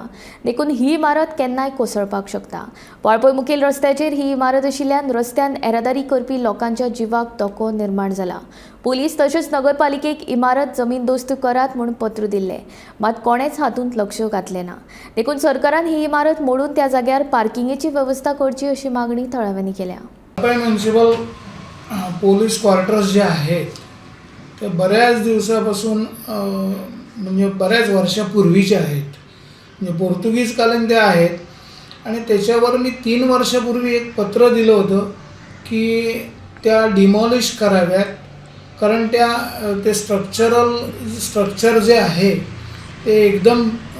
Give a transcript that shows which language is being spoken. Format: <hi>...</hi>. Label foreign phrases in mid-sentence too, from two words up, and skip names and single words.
<kok>देखून ही इमारत केन्नाय कोसळपाक शकता। वाळपय मुखेल रस्त्याचेर ही इमारत आशिल्ल्यान रस्त्यान येरादारी करपी लोकांच्या जिवाक धोको निर्माण जाला। पुलीस तशेंच नगरपालिकेक इमारत जमीनदोस्त करात म्हूण पत्र दिल्लें, मात कोणेच हातूंत लक्ष घातलें ना। देखून सरकारान ही इमारत मोडून त्या जाग्यार पार्किंगेची व्यवस्था करची अशी मागणी थळाव्यांनी केल्या।</kok> <en>municipal police quarters</en> <mr>जे आहेत ते बऱ्याच दिवसापासून म्हणजे बऱ्याच वर्षापूर्वीचे आहेत, म्हणजे पोर्तुगीज कालीन ते आहेत आणि त्याच्यावर मी 3 वर्षापूर्वी एक पत्र दिलं होतं की त्या डिमॉलिश कराव्यात, कारण ते स्ट्रक्चर जे आहे ते एकदम</mr>